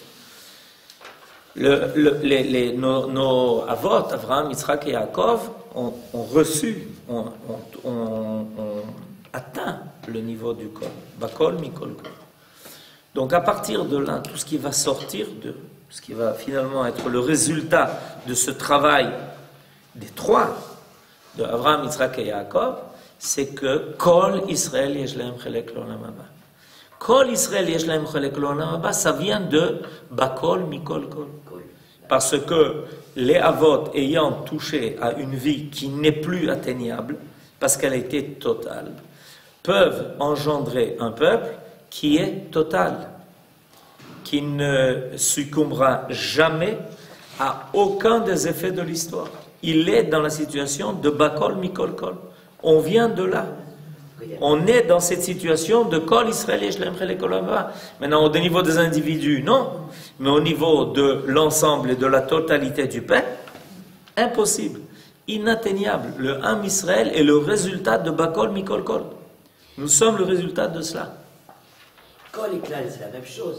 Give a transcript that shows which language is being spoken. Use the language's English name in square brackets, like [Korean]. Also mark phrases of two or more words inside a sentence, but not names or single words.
[French] Nos Avot, Abraham, Yitzhak et Yaakov, ont reçu, ont atteint le niveau du Kol. [Hebrew] בכל מכל. [French] Donc à partir de là, tout ce qui va sortir ce qui va finalement être le résultat de ce travail des trois, de Abraham, Yitzhak et Yaakov, c'est que [Hebrew] כל ישראל ישלם חלק לעולם הבא. כל ישראל יש להם חלק לעולם הבא, [French] ça vient de [Hebrew] בכל מכל כל. [French] Parce que les avot ayant touché à une vie qui n'est plus atteignable, parce qu'elle a été totale, peuvent engendrer un peuple qui est total, qui ne succombera jamais à aucun des effets de l'histoire. Il est dans la situation de [Hebrew] בכל מכל כל. [French] On vient de là. On est dans cette situation de [Hebrew] כל ישראל יש להם חלק לעולם הבא. [French] Maintenant, au niveau des individus, non. Mais au niveau de l'ensemble et de la totalité du peuple, impossible, inatteignable. Le [Hebrew] עם ישראל [French] est le résultat de [Hebrew] בכל מכל כל. [French] Nous sommes le résultat de cela. Kol et Klal, c'est la même chose.